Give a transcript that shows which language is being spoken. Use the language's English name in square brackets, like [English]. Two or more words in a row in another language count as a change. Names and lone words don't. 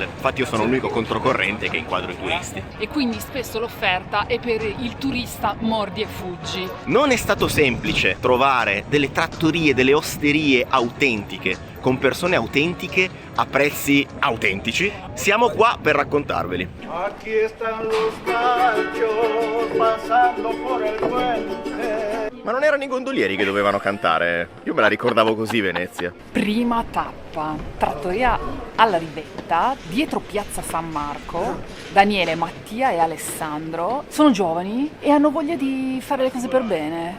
[Italian] Infatti io sono l'unico controcorrente che inquadro i turisti. E quindi spesso l'offerta è per il turista mordi e fuggi. Non è stato semplice trovare delle trattorie, delle osterie autentiche, con persone autentiche a prezzi autentici. Siamo qua per raccontarveli. [Spanish] Aquí están los machos pasando por el puente. [Italian] Ma non erano i gondolieri che dovevano cantare? Io me la ricordavo così Venezia. Prima tappa, trattoria alla Rivetta, dietro Piazza San Marco. Daniele, Mattia e Alessandro sono giovani e hanno voglia di fare le cose per bene.